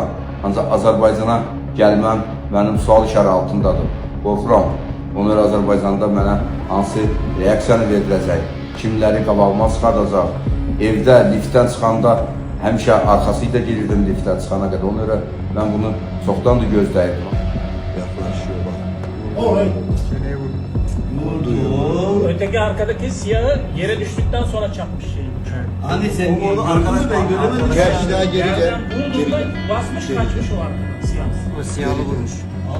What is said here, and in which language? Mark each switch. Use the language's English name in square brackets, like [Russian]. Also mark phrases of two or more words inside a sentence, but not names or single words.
[Azerbaijani] Ancaq Azərbaycana gəlməm mənim sual işarə altındadır. Qorxuram. Ona görə Azərbaycanda mənə hansı reaksiyanı veriləcək, kimləri qabağıma çıxardacaq. Evdə, liftdən çıxanda həmişə arxasıyla girirdim liftdən çıxana qədər. Ona görə mən bunu çoxdandır gözləyirdim. [Turkish] Yaklaşıyor bak. Oy. Çeneye vurdu. Öteki arkadaki siyahı yere düştükten sonra çarpmış şeyi. Hani sen Onu arkadaş ben göremedim. Gel bir daha geri gel. Yerden vurduğunda basmış kaçmış o arkadan siyah. O siyahı vurmuş.